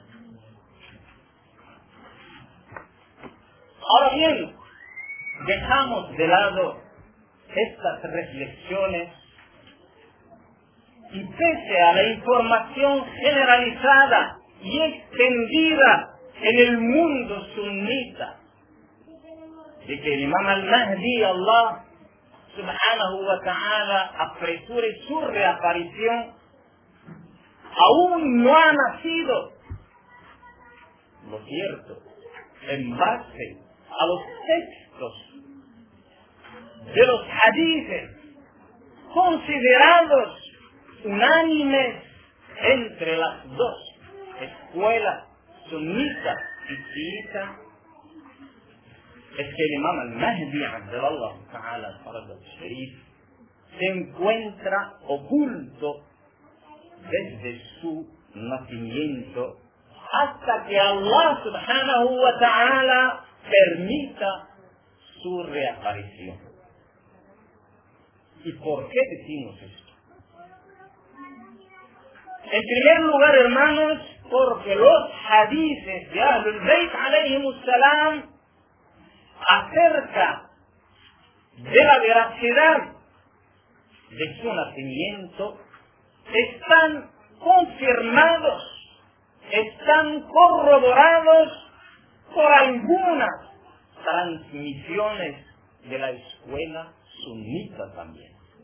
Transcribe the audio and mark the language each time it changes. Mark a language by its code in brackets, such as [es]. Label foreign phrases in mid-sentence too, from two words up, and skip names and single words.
[es] Ahora bien, dejamos de lado estas reflexiones y pese a la información generalizada y extendida en el mundo sunita de que el imam al-Mahdi, Allah [ar] سبحانه وتعالى [es] apresure su reaparición, aún no ha nacido. Lo cierto, en base a los textos de los hadices considerados unánimes entre las dos escuelas sunita y chiita, es que el imam al-Mahdi [ar] عجل الله تعالى فرجه الشريف [es] se encuentra oculto desde su nacimiento hasta que Allah [ar] سبحانه وتعالى [es] permita su reaparición. ¿Y por qué decimos esto? En primer lugar, hermanos, porque los hadices de [ar] أهل البيت عليهم السلام [es] acerca de la veracidad de su nacimiento están confirmados, están corroborados por algunas transmisiones de la escuela sunita también.